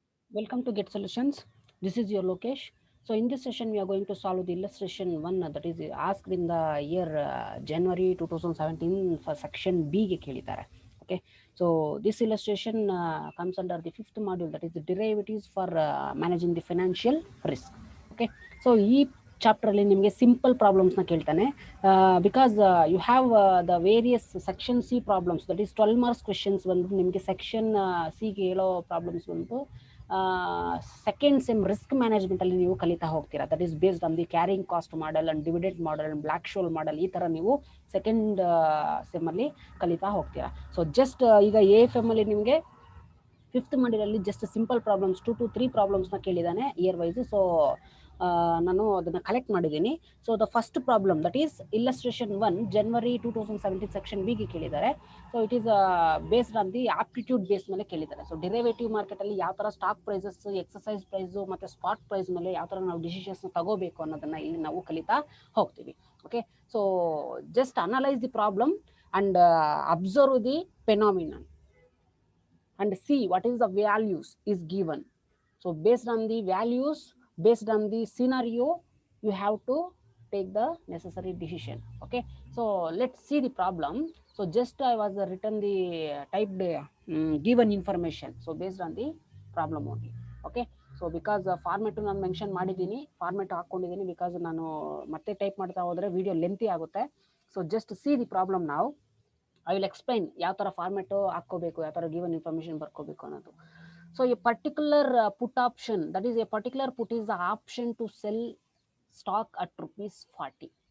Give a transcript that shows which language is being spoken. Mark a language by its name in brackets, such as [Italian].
[English] Welcome to Get Solutions. This is your Lokesh. So in this session, we are going to solve the illustration 1 that is asked in the year January 2017 for section B [Kannada] ಗೆ ಕೇಳಿದ್ದಾರೆ. [English] Okay, so this illustration comes under the fifth module, that is the derivatives for managing the financial risk. [Kannada] Okay, so ಈ chapter ಅಲ್ಲಿ ನಿಮಗೆ simple problems ನ ಕೇಳ್ತಾನೆ [English] because you have the various section C problems, that is 12 marks questions [Kannada] ಬಂದು ನಿಮಗೆ section C ಗೆ ಹೇಳೋ problems ಬಂದು ಸೆಕೆಂಡ್ ಸೆಮ್ ರಿಸ್ಕ್ ಮ್ಯಾನೇಜ್ಮೆಂಟ್ ಅಲ್ಲಿ ನೀವು ಕಲಿತಾ ಹೋಗ್ತೀರಾ. [English] That is based on the carrying cost model and dividend model and Black Scholes model. [Kannada] ಈ ತರ ನೀವು ಸೆಕೆಂಡ್ ಸೆಮ್ ಅಲ್ಲಿ ಕಲಿತಾ ಹೋಗ್ತೀರಾ. ಸೊ ಜಸ್ಟ್ ಈಗ ಎ ಎಫ್ ಎಮ್ ಅಲ್ಲಿ ನಿಮಗೆ fifth ಮಾಡಿರಲ್ಲಿ just simple problems 2 to 3 problems ನ ಕೇಳಿದಾನೆ ಇಯರ್ ವೈಸ್. ಸೊ ನಾನು ಅದನ್ನ ಕಲೆಕ್ಟ್ ಮಾಡಿದ್ದೀನಿ. [English] So the first problem that is illustration 1 January 2017 section B ಗೆ ಕೇಳಿದ್ದಾರೆ. [Kannada] So it is based on the aptitude base ಮೇಲೆ ಕೇಳಿದ್ದಾರೆ. ಸೊ ಡಿರೈವೇಟಿವ್ ಮಾರ್ಕೆಟ್ ಅಲ್ಲಿ ಯಾವ ತರ ಸ್ಟಾಕ್ ಪ್ರೈಸಸ್, ಎಕ್ಸರ್ಸೈಸ್ ಪ್ರೈಸ್ ಮತ್ತೆ ಸ್ಪಾಟ್ ಪ್ರೈಸ್ ಮೇಲೆ ಯಾವ ತರ ನಾವು ಡಿಸಿಷನ್ಸ್ ತಗೋಬೇಕು ಅನ್ನೋದನ್ನ ಇಲ್ಲಿ ನಾವು ಕಲಿತಾ ಹೋಗ್ತೀವಿ. [English] Okay, so just analyse the problem and observe the phenomenon and see what is the values is given. So based on the values, based on the scenario, you have to take the necessary decision. Okay, so let's see the problem. So just I was written the typed given information, so based on the problem only. [Kannada] Okay, so because format ನಾನು mention ಮಾಡಿದ್ದೀನಿ, format ಹಾಕೊಂಡಿದ್ದೀನಿ because ನಾನು ಮತ್ತೆ type ಮಾಡ್ತಾ ಹೋದ್ರೆ video lengthy ಆಗುತ್ತೆ. So just see the problem ನಾವು. [English] I will explain [Kannada] ಯಾವ ತರ ಫಾರ್ಮೆಟ್ ಹಾಕೋಬೇಕು, ಯಾವ ತರ ಗಿವನ್ ಇನ್ಫಾರ್ಮೇಶನ್ ಬರ್ಕೋಬೇಕು ಅನ್ನೋದು. [English] So a particular put option, that is a particular put is the option to sell stock at ₹40.